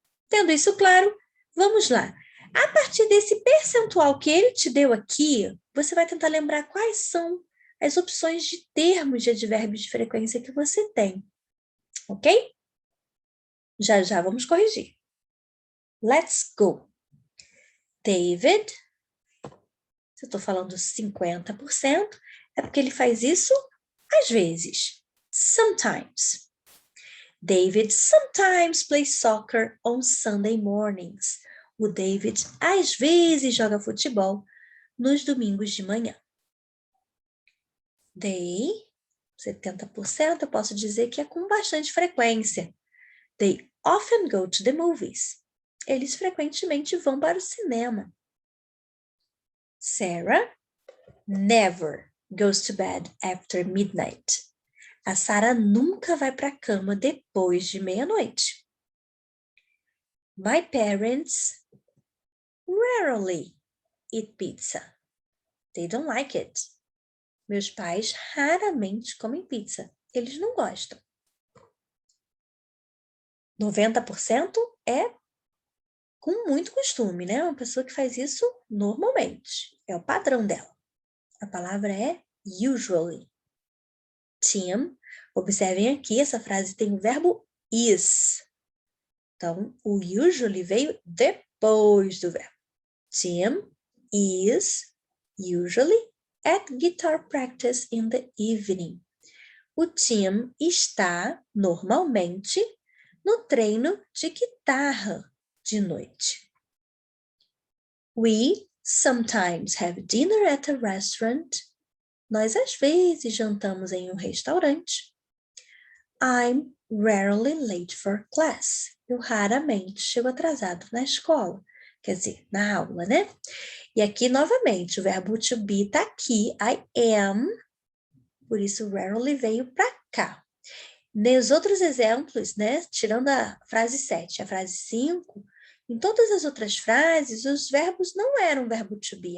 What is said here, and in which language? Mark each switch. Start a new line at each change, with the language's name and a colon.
Portuguese: Tendo isso claro, vamos lá. A partir desse percentual que ele te deu aqui, você vai tentar lembrar quais são as opções de termos de advérbios de frequência que você tem. Ok? Já já vamos corrigir.
English: Let's go.
Portuguese: David, se eu estou falando 50%, é porque ele faz isso às vezes.
English: Sometimes. David sometimes plays soccer on Sunday mornings.
Portuguese: O David às vezes joga futebol nos domingos de manhã. They, 70%, eu posso dizer que é com bastante frequência.
English: They often go to the movies.
Portuguese: Eles frequentemente vão para o cinema.
English: Sarah never goes to bed after midnight.
Portuguese: A Sarah nunca vai para a cama depois de meia-noite.
English: My parents rarely eat pizza. They don't like it.
Portuguese: Meus pais raramente comem pizza. Eles não gostam. 90% é com muito costume, né? Uma pessoa que faz isso normalmente. É o padrão dela. A palavra é usually. Tim, observem aqui, essa frase tem o verbo is. Então, o usually veio depois do verbo.
English: Tim is usually at guitar practice in the evening.
Portuguese: O Tim está, normalmente, no treino de guitarra de noite.
English: We sometimes have dinner at a restaurant.
Portuguese: Nós às vezes jantamos em um restaurante.
English: I'm rarely late for class.
Portuguese: Eu raramente chego atrasado na escola. Quer dizer, na aula, né? E aqui, novamente, o verbo to be está aqui.
English: I am.
Portuguese: Por isso, rarely veio para cá. Nos outros exemplos, né? Tirando a frase 7, a frase 5, em todas as outras frases, os verbos não eram verbo to be.